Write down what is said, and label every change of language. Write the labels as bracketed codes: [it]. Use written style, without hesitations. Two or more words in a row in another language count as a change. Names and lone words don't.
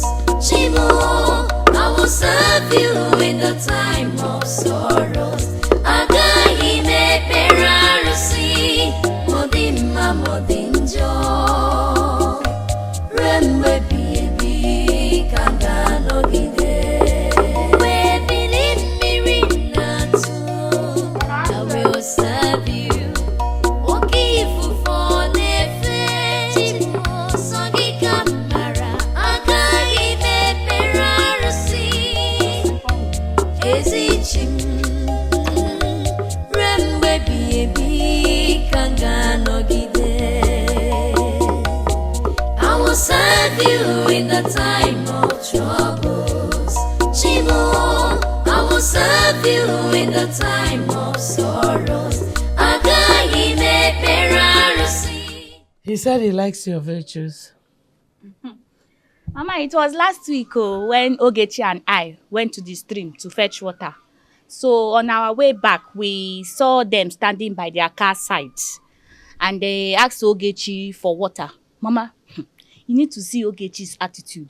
[en] Chibo, I will serve you in the time of sorrows. [ig] Agaghị m ekpere arụsị, modimma modinjo. Ruo mgbe ebighị ebi ka m ga-anọgide. Mgbe ebili mmiri na-atụ, [en] I will serve you. [ig] Oke ifufe na-efe, Chibu sọ gị ka m mara. Agaghị m ekpere arụsị, ezi chi m. Ruo mgbe ebighị ebi ka m ga-anọgide. [en] I will serve you in the time of troubles. Chibu, I will serve you in the time of sorrows. [ig] Agaghị m ekpere arụsị. [en] He said he likes your virtues. Mama, it was last week when Ogechi and I went to the stream to fetch water. So on our way back, we saw them standing by their car side. and they asked Ogechi for water. Mama, you need to see Ogechi's attitude.